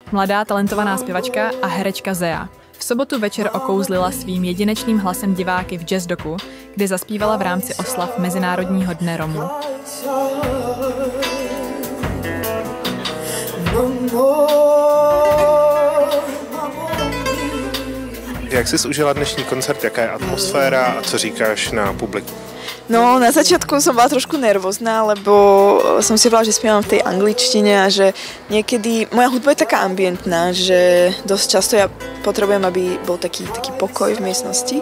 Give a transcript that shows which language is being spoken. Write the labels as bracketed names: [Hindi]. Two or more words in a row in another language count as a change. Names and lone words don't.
[Czech] mladá talentovaná zpěvačka a herečka Zea. V sobotu večer okouzlila svým jedinečným hlasem diváky v Jazz Doku, kde zaspívala v rámci oslav Mezinárodního dne Romů. Jak jsi užila dnešní koncert, jaká je atmosféra a co říkáš na publiku? [Slovak] No, na začiatku som bola trošku nervózna, lebo som si povedala, že spievam v tej angličtine a že niekedy, moja hudba je taká ambientná, že dosť často ja potrebujem, aby bol taký pokoj v miestnosti.